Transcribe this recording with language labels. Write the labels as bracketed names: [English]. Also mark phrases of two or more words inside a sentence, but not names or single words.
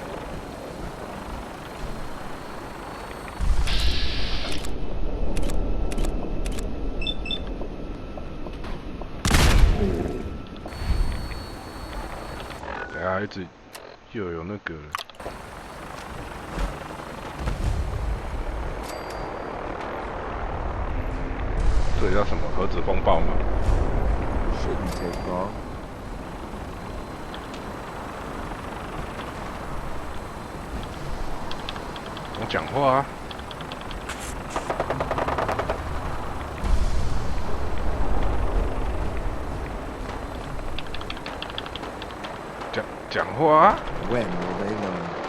[Chinese] 等下一直又有那个。这叫什么核子风暴吗？ [English] Shouldn't take long. [Chinese] 我讲话啊！讲话啊 [English] When will they learn?